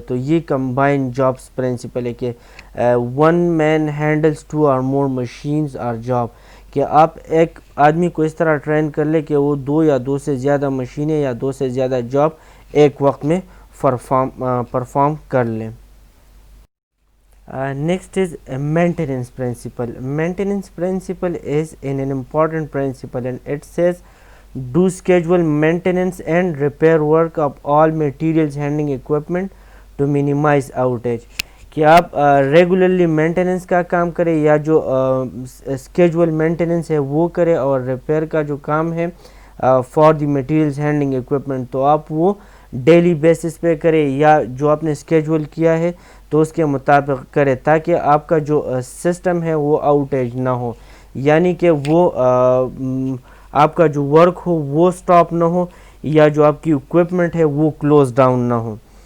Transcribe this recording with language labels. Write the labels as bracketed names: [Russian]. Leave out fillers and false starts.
[Urdu] تو یہ combine jobs principal ہے کہ [English] one man handles two اور more machines اور job, [Urdu] کہ آپ ایک آدمی کو اس طرح ٹرین کر لے کہ وہ دو یا دو سے زیادہ مشینیں یا دو سے زیادہ جاب ایک وقت میں پرفارم کر لیں. [English] Next is maintenance principle. Maintenance principle is an important principle, and it says do schedule maintenance and repair work of all materials handling equipment to minimize outage. [Urdu] کہ آپ ریگولرلی مینٹیننس کا کام کریں یا جو اسکیجول مینٹیننس ہے وہ کریں، اور ریپیئر کا جو کام ہے [English] for the materials handling equipment [Urdu] تو آپ وہ ڈیلی بیسس پہ کریں یا جو آپ نے اسکیجول کیا ہے تو اس کے مطابق کرے، تاکہ آپ کا جو سسٹم ہے وہ آؤٹیج نہ ہو، یعنی کہ وہ آپ کا جو ورک ہو وہ سٹاپ نہ ہو یا جو آپ کی اکوپمنٹ ہے وہ کلوز ڈاؤن نہ ہو.